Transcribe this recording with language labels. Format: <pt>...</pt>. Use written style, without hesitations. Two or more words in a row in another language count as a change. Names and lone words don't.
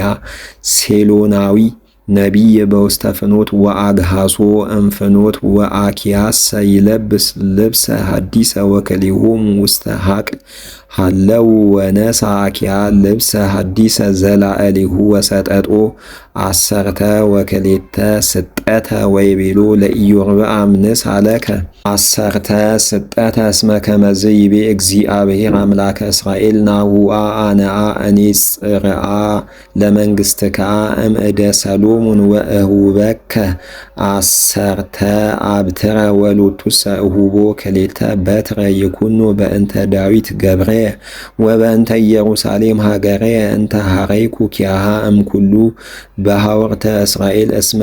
<gez>ሴሎናዊ ነቢይ በውስተ ፍኖት ወአግሃሶ እምፍኖት ወአኪያስ ይለብስ ልብሰ ሐዲሰ ወከሊሆሙ ውስተ ሀቅል ሃለው ወነሳ አኪያ ልብሰ ሐዲሰ ዘላዕሌሁ ወሰጠጦ አሰርተ ወክሌተ ስጠተ ወይቤሎ ለኢዮርብዓም ንሳ ለከ አሰርተ ስጠተ እስመ ከመዝ ይቤ እግዚአብሔር አምላከ እስራኤል ናሁአ አነአ እኔ ጽርአ ለመንግሥትከ እምእደ ሰሎሞን ወእሁበከ አሰርተ አብትረ ወሎቱሰ እሁቦ ክሌተ በትረ ይኩኖ በእንተ ዳዊት ገብረ ወበእንተ ኢየሩሳሌም ሀገረ እንተ ሐረይኩ ኪያሃ እምኩሉ በሐወርተ እስራኤል እስመ</gez>